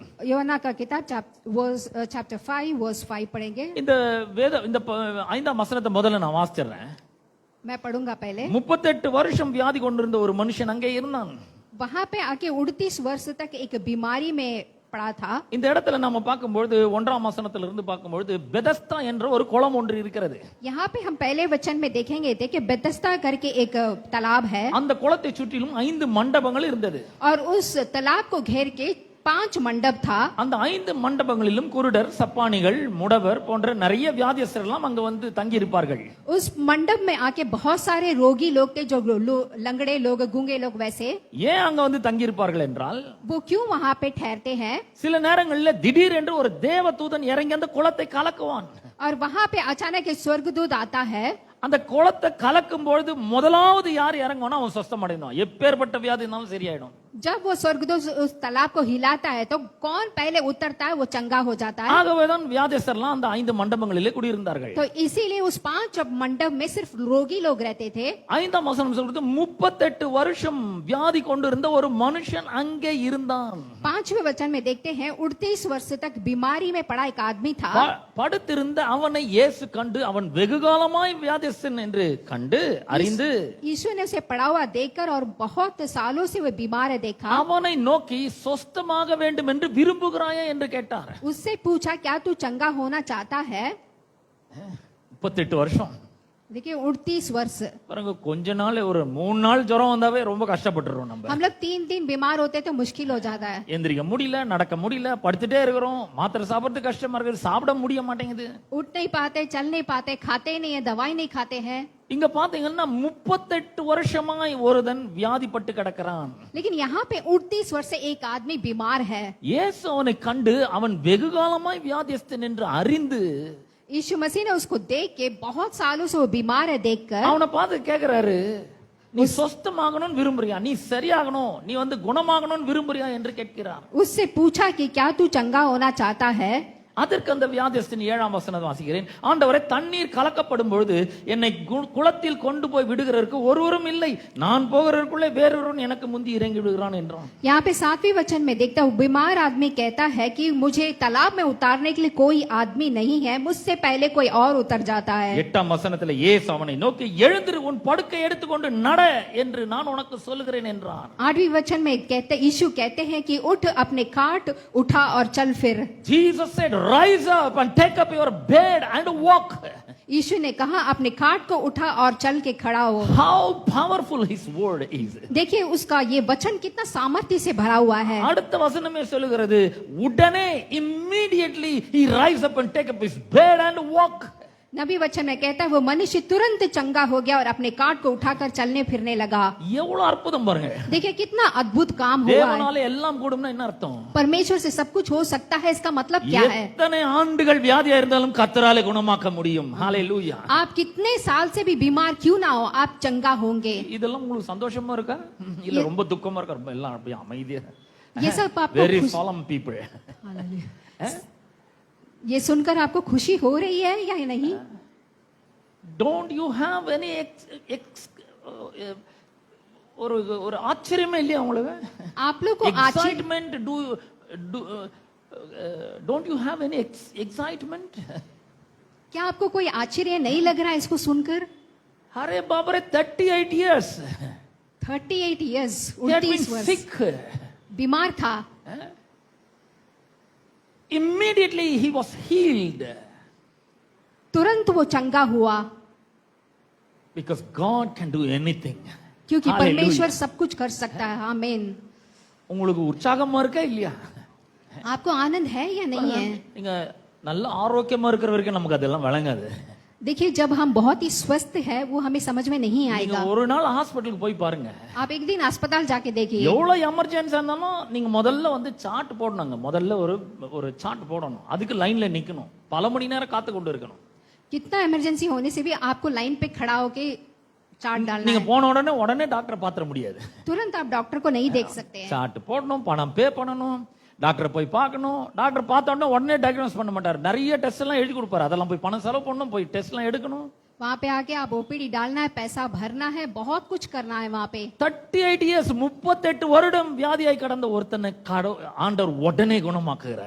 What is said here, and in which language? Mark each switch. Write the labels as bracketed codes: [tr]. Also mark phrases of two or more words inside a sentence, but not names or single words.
[hi] யோவாना का किताब [en] chapter 5 verse 5 [hi] पढ़ेंगे। [ta] இந்த 5ஆம் வசனத்தை முதல்ல நான் வாசிக்கிறேன். [hi] मैं पढ़ूंगा पहले। [ta] 38 வருஷம் வியாதி கொண்டிருந்த ஒரு மனுஷன் அங்கே இருந்தான். [hi] वहां पे आके 38 वर्ष तक एक बीमारी में पड़ा था। [ta] இந்த இடத்துல நம்ம பார்க்கும்போது 1ஆம் வசனத்துல இருந்து பார்க்கும்போது பெதஸ்தா என்ற ஒரு குளம் ஒன்று இருக்கிறது. [hi] यहाँ पे हम पहले वचन में देखेंगे देखिए बेतस्ता करके एक तालाब है [ta] அந்த குளத்தை சுற்றிலும் 5 மண்டபங்கள் இருந்தது. [hi] और उस तालाब को घेर के 5 मंडप था। [ta] அந்த 5 மண்டபங்களிலும் குருடர், சப்பானிகள், முடவர் போன்ற நிறைய வியாதியஸ்தர் எல்லாம் அங்க வந்து தங்கி இருப்பார்கள். [hi] उस मंडप में आके बहुत सारे रोगी लोग थे, जो लंगड़े लोग, गूंगे लोग। वैसे [ta] ஏன் அங்க வந்து தங்கி இருப்பார்கள் என்றால், [hi] वो क्यों वहां पे ठहरते हैं? [ta] சில நேரங்களில் திடீர் என்று ஒரு தேவதூதன் இறங்கி அந்த குளத்தை கலக்குவான். [hi] और वहां पे अचानक एक स्वर्गदूत आता है। [ta] அந்த குளத்தை கலக்கும் பொழுது முதலாவது யார் இறங்குவானோ அவன் சொஸ்தம் அடைவான். எப்பேற்பட்ட வியாதி இருந்தாலும் சரியாயிடும். [hi] जब वो स्वर्गदूत उस तालाब को हिलाता है तो कौन पहले उतरता है वो चंगा हो जाता है। [ta] ஆகவேதான் வியாதியஸ்தர்லாம் அந்த 5 மண்டபங்களிலே குடியிருந்தார்கள். [hi] तो इसीलिए उस 5 मंडप में सिर्फ रोगी लोग रहते थे। [ta] 5ஆம் வசனம் சொல்றது 38 வருஷம் வியாதி கொண்டிருந்த ஒரு மனுஷன் அங்கே இருந்தான். [hi] 5वें वचन में देखते हैं 38 वर्ष तक बीमारी में पड़ा एक आदमी था। [ta] படுத்திருந்த அவனை இயேசு கண்டு, அவன் வெகுகாலமாய் வியாதியஸ்தன் என்று கண்டு அறிந்து, [hi] यीशु ने उसे पड़ा हुआ देखकर और बहुत सालों से वो बीमार है देखा। [ta] அவனை நோக்கி சொஸ்தமாக வேண்டும் என்று விரும்புகிறாயா என்று கேட்டார். [hi] उससे पूछा क्या तू चंगा होना चाहता है? [ta] 38 வருஷம். [hi] देखिए 38 वर्ष। [ta] பாருங்க, கொஞ்ச நாள் ஒரு 3 நாள் ஜுரம் வந்தாவே ரொம்ப கஷ்டப்பட்டுறோம் நம்ம. [hi] हम लोग 3 दिन बीमार होते तो मुश्किल हो जाता है। [ta] எந்திரிக்க முடியல, நடக்க முடியல, படுத்துட்டே இருக்கிறோம், மாத்திரை சாப்பிடுறது கஷ்டமா இருக்குது, சாப்பிட முடிய மாட்டேங்குது. [hi] उठ नहीं पाते, चल नहीं पाते, खाते नहीं है, दवाई नहीं खाते हैं। [ta] இங்க பாத்தீங்கன்னா 38 வருஷமாய் ஒருதன் வியாதிப்பட்டு கிடக்கிறான். [hi] लेकिन यहाँ पे 38 वर्ष से एक आदमी बीमार है। [ta] இயேசு அவனை கண்டு அவன் வெகுகாலமாய் வியாதியஸ்தன் என்று அறிந்து, [hi] यीशु मसीह ने उसको देख के, बहुत सालों से वो बीमार है देखकर [ta] அவனை பார்த்து கேக்குறாரு, நீ சொஸ்தமாகணும்னு விரும்புறியா, நீ சரியாகணும், நீ வந்து குணமாகணும்னு விரும்புறியா என்று கேட்கிறார். [hi] उससे पूछा कि क्या तू चंगा होना चाहता है? [ta] அதற்கு அந்த வியாதியஸ்தன் 7ஆம் வசனம் வாசிக்கிறேன். ஆண்டவரே, தண்ணீர் கலக்கப்படும் பொழுது என்னை குளத்தில் கொண்டு போய் விடுகிறதற்கு ஒருவரும் இல்லை, நான் போகிறதற்குள்ளே வேறொருவன் எனக்கு முந்தி இறங்கி விடுகிறான் என்றான். [hi] यहाँ पे 7वें वचन में देखता हूँ, बीमार आदमी कहता है कि मुझे तालाब में उतारने के लिए कोई आदमी नहीं है, मुझसे पहले कोई और उतर जाता है। [ta] 8ஆம் வசனத்தில் இயேசு அவனை நோக்கி, எழுந்திரு, உன் படுக்கை எடுத்துக்கொண்டு நட என்று நான் உனக்கு சொல்லுகிறேன் என்றான். [hi] 8वें वचन में यीशु कहते हैं कि उठ, अपने खाट उठा और चल फिर। [en] Jesus said, rise up and take up your bed and walk. [hi] यीशु ने कहा, अपने खाट को उठा और चल के खड़ा हो। [en] How powerful his word is. [hi] देखिए उसका ये वचन कितना सामर्थ्य से भरा हुआ है। [ta] அடுத்த வசனமே சொல்லுகிறது, உடனே [en] immediately he rise up and take up his bed and walk. [hi] नबी वचन में कहता है वो मनुष्य तुरंत चंगा हो गया और अपने काट को उठाकर चलने फिरने लगा। [ta] எவ்வளவு அற்புதம் பாருங்க. [hi] देखिए कितना अद्भुत काम हुआ है। [ta] தேவனாலே எல்லாம் கூடும்னா என்ன அர்த்தம்? [hi] परमेश्वर से सब कुछ हो सकता है, इसका मतलब क्या है? [ta] எத்தனை ஆண்டுகள் வியாதியா இருந்தாலும் கர்த்தராலே குணமாக்க முடியும். ஹalleluya. [hi] आप कितने साल से भी बीमार क्यों ना हो, आप चंगा होंगे। [ta] இதெல்லாம் உங்களுக்கு சந்தோஷமா இருக்கா? இல்ல ரொம்ப துக்கமா இருக்கா? ரொம்ப எல்லாம் அப்படியே அமைதியா. [hi] ये सब आपको [en] very solemn people. [hi] ये सुनकर आपको खुशी हो रही है या नहीं? [en] Don't you have any [ta] ஒரு ஒரு ஆச்சரியமே இல்லையா உங்களுக்கு? [hi] आप लोग को [en] excitement don't you have any excitement? [hi] क्या आपको कोई आश्चर्य नहीं लग रहा है इसको सुनकर? अरे बाप रे, 38 years [en] 38 years, he had been [hi] 29 वर्ष [en] sick. [hi] बीमार था, [en] immediately he was healed [hi] तुरंत वो चंगा हुआ, [en] because God can do anything. [hi] क्योंकि [en] Hallelujah. [hi] परमेश्वर सब कुछ कर सकता है। आमीन। [ta] உங்களுக்கு உற்சாகமா இருக்கா இல்லையா? [hi] आपको आनंद है या नहीं है? [ta] நீங்க நல்ல ஆரோக்கியமா இருக்கிற வரைக்கும் நமக்கு அதெல்லாம் விளங்காது. [hi] देखिए जब हम बहुत ही स्वस्थ है वो हमें समझ में नहीं [ta] நீங்க [hi] आएगा। [ta] ஒரு நாள் ஹாஸ்பிடலுக்கு போய் பாருங்க. [hi] आप एक दिन अस्पताल जाके देखिए, [ta] எவ்வளவு எமர்ஜென்சி இருந்தாலும் நீங்க முதல்ல வந்து சார்ட் போடணுங்க. முதல்ல ஒரு சார்ட் போடணும். அதுக்கு லைன்ல நிக்கணும். பல மணி நேரம் காத்து கொண்டு இருக்கணும். [hi] कितना इमरजेंसी होने से भी आपको लाइन पे खड़ा होके चार्ट डालना [ta] நீங்க [hi] है। [ta] போன உடனே டாக்டரை பாத்திர முடியாது. [hi] तुरंत आप डॉक्टर को नहीं देख सकते हैं। [ta] சார்ட் போடணும், பணம் பே பண்ணணும், டாக்டரை போய் பார்க்கணும். டாக்டர் பார்த்த உடனே டயக்னோஸ் பண்ண மாட்டார். நிறைய டெஸ்ட் எல்லாம் எழுதி கொடுப்பாரு. அதெல்லாம் போய் பணம் செலவு பண்ணணும், போய் டெஸ்ட் எல்லாம் எடுக்கணும். [hi] वहाँ पे आके आप ओपीडी डालना है, पैसा भरना है, बहुत कुछ करना है वहाँ पे। [ta] 38 years 38 வருடம் வியாதியாய் கடந்த ஒருத்தனை ஆண்டவர் உடனே குணமாக்குகிறார்.